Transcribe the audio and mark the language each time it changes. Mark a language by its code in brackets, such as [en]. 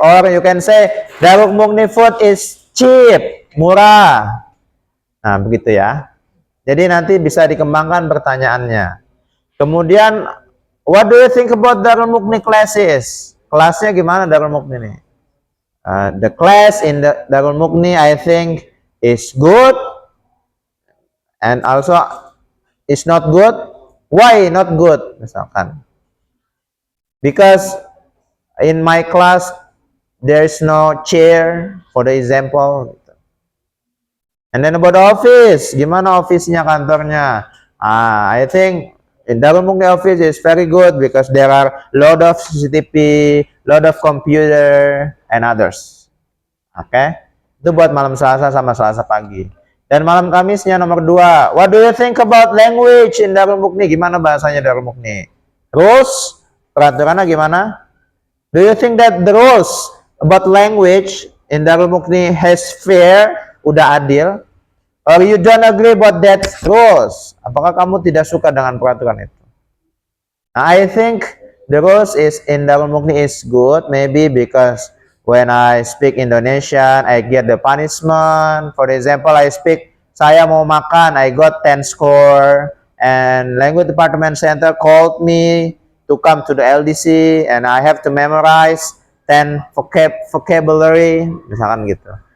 [en] Or you can say Darul Mukni food is cheap, murah. [id] Nah, begitu ya. Jadi nanti bisa dikembangkan pertanyaannya. [en] Kemudian, what do you think about Darul Mukni classes? [id] Kelasnya gimana Darul Mukni nih? [en] The class in the Darul Mukni I think is good and also is not good. Why not good? Misalkan, because in my class there is no chair, for the example. And then about the office, [id] gimana office-nya, kantornya? [en] I think in Darul Mukni office is very good because there are lot of CCTV, lot of computer and others. [id] Oke, itu buat malam Selasa sama Selasa pagi. Dan malam Kamisnya nomor 2. [en] What do you think about language in Darul Mukni? [id] Gimana bahasanya Darul Mukni? [en] Rules, [id] peraturannya gimana? [en] Do you think that the rules about language in Darul Mukni has fair, [id] udah adil? [en] Or you don't agree about that rules? [id] Apakah kamu tidak suka dengan peraturan itu? [en] I think the rules is in Darul Mukni is good, maybe because when I speak Indonesian, I get the punishment. For example, I speak, [id] saya mau makan, [en] I got 10 score, and language department center called me to come to the LDC, and I have to memorize 10 vocabulary, [id] misalkan gitu.